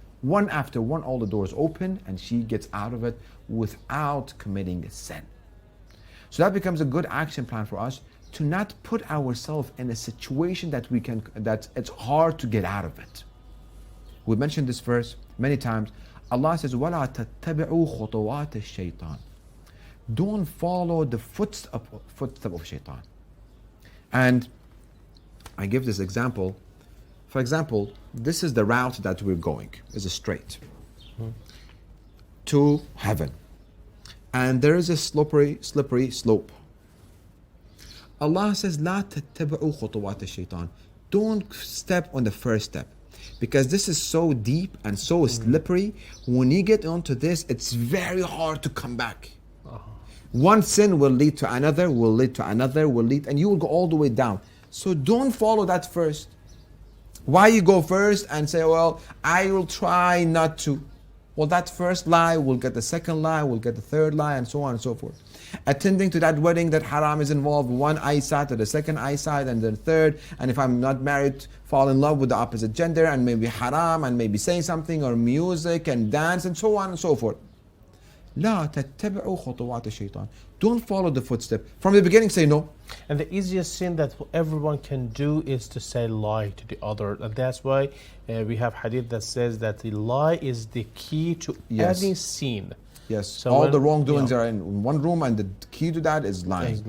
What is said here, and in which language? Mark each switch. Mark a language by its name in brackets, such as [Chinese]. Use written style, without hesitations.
[English] One after one, all the doors open, and she gets out of it without committing a sin. So that becomes a good action plan for us, to not put ourselves in a situation that it's hard to get out of it. We mentioned this verse many times. Allah says, [Arabic] وَلَا تَتَّبِعُوا خُطُوَاتِ الشَّيْطَانِ. [English] Don't follow the footstep of shaitan. And I give this example. For example, this is the route that we're going. It's a straight to heaven. And there is a slippery slope. Allah says, [Arabic] لا تتبعوا خطوات الشيطان. [English] Don't step on the first step. Because this is so deep and so slippery. When you get onto this, it's very hard to come back. One sin will lead to another, and you will go all the way down. So don't follow that first. Why you go first and say, well, I will try not to. Well, that first lie will get the second lie, will get the third lie, and so on and so forth. Attending to that wedding that haram is involved, one eyesight to the second eyesight and the third, and if I'm not married, fall in love with the opposite gender, and maybe haram, and maybe saying something, or music and dance, and so on and so forth. [Arabic] لا تتبعوا خطوات الشيطان. [English] Don't follow the footstep. From the beginning, say no. And the easiest sin that everyone can do is to say lie to the other. And that's why we have hadith that says that the lie is the key to any sin. Yes, so all the wrongdoings are in one room, and the key to that is lying.